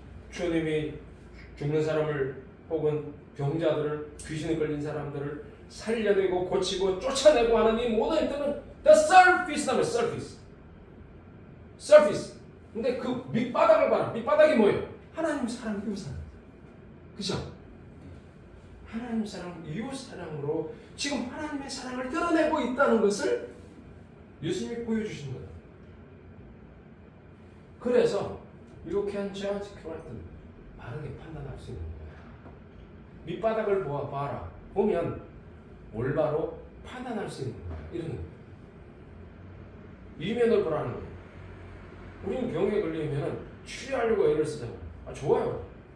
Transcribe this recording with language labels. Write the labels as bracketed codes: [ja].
[ko] 주님이 죽는 사람을 혹은 병자들을 귀신에 걸린 사람들을 살려내고 고치고 쫓아내고 하는 이 모든 일들은 the surface라면 surface. 근데 그 밑바닥을 봐라. 밑바닥이 뭐예요? 하나님 사랑, 이웃 사랑. 그죠? 하나님 사랑, 이웃 사랑으로 지금 하나님의 사랑을 드러내고 있다는 것을 예수님이 보여주신 거예요. [en] 그래서 you can judge correctly. [ko] 바르게 판단할 수 있는 거예요. 밑바닥을 봐라. 보면 올바로 판단할 수 있는 거예요. 이런 거예요. 이면을 보라는 거예요. 우리는 병에 걸리면 치료하려고 애를 쓰잖아요. 좋아요.